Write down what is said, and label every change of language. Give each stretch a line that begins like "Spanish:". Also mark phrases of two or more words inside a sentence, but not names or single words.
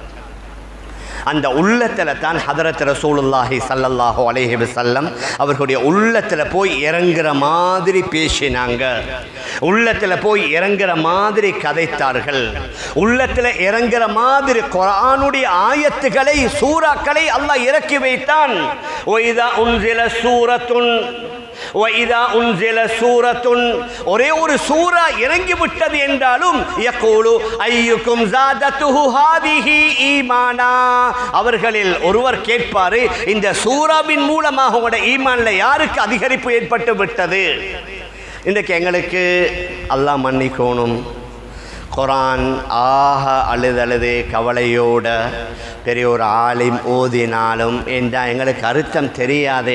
Tamil: அந்த உள்ளத்தில் தான் ஹதரத்
Arabic: رسول الله صلى الله عليه وسلم
Tamil: அவர்களுடைய உள்ளத்தில் போய் இறங்குற மாதிரி பேசினாங்க, உள்ளத்தில் போய் இறங்குற மாதிரி கதைத்தார்கள், உள்ளத்தில் இறங்குற மாதிரி குர்ஆனுடைய ஆயத்துக்களை, சூறாக்களை அல்லாஹ் இறக்கி வைத்தான்.
Arabic: وإذا أنزلت سورة وَإِذَا أُنْزِلَ سُورَةٌ,
Tamil: ஒரே ஒரு சூரா இறங்கி விட்டது என்றாலும்
Arabic: يَقُولُ أَيُّكُمْ زَادَتْهُ هَذِهِ إِيمَانًا,
Tamil: அவர்களில் ஒருவர் கேட்பாரு, இந்த சூராவின் மூலமாக உங்களோட ஈமான்ல யாருக்கு அதிகரிப்பு ஏற்பட்டு விட்டது? இன்றைக்கு எங்களுக்கு அல்லாஹ் மன்னிக்கணும், குர்ஆன் ஆக அழுதழுது கவலையோட பெரிய ஒரு ஆலிம் ஓதினாலும் என்றால் எங்களுக்கு அர்த்தம் தெரியாதே.